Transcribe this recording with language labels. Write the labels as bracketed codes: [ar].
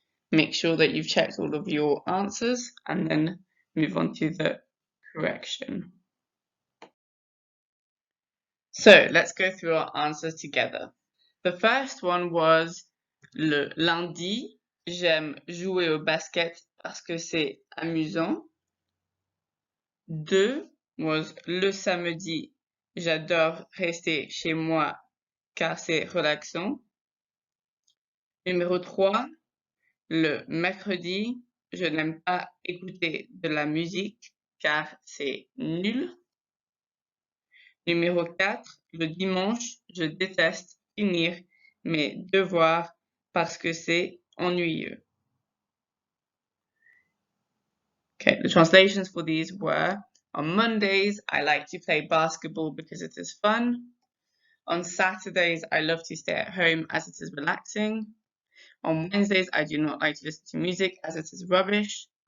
[en] Make sure that you've checked all of your answers and then move on to the correction. So let's go through our answers together. The first one was [fr] le lundi, j'aime jouer au basket parce que c'est amusant. [en] 2 was [fr] le samedi, j'adore rester chez moi car c'est relaxant. Numéro 3, le mercredi, je n'aime pas écouter de la musique car c'est nul. Numéro 4, le dimanche, je déteste finir mes devoirs parce que c'est ennuyeux. [en] Okay, the translations for these were, on Mondays, I like to play basketball because it is fun. On Saturdays, I love to stay at home as it is relaxing. On Wednesdays, I do not like to listen to music as it is rubbish.